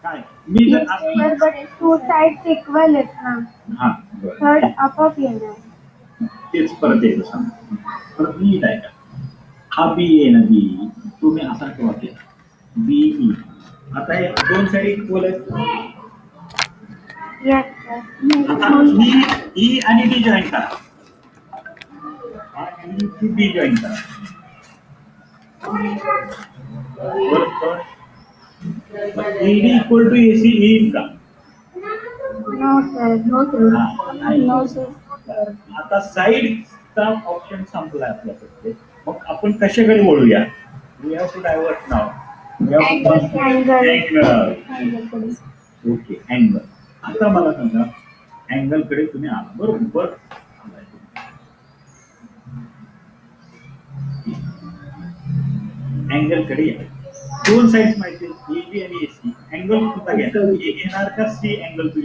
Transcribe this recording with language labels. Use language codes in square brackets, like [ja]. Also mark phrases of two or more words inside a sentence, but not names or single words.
[mr] काय मी जर [en] Sir, but two sides equal [mr] आहेत ना. हा बरं Third आपोआप येणार. तेच परत एकदा सांग परत नीट आहे का हा बी आहे ना बी तुम्ही असा किंवा केला बी ई आता हे दोन [en] side equal [mr] आहेत [en] Yes, sir. [mr] आता ई आणि डी जॉईन करा डी जॉईन करा ईडी [en] equal to [mr] एसी येईल का [en] No, sir. No, sir. No, sir. [mr] आता साईडचा ऑप्शन संपला आपल्याकडे मग आपण कशाकडे वळूया [en] we have to divert now okay [mr] अँगल आता मला सांगा अँगल कडे तुम्ही आला बरोबर अँगल कडे या दोन साइड्स माहिती एबी आणि एसी अँगल कुठला घेणार ए घेणार का सी अँगल तुम्ही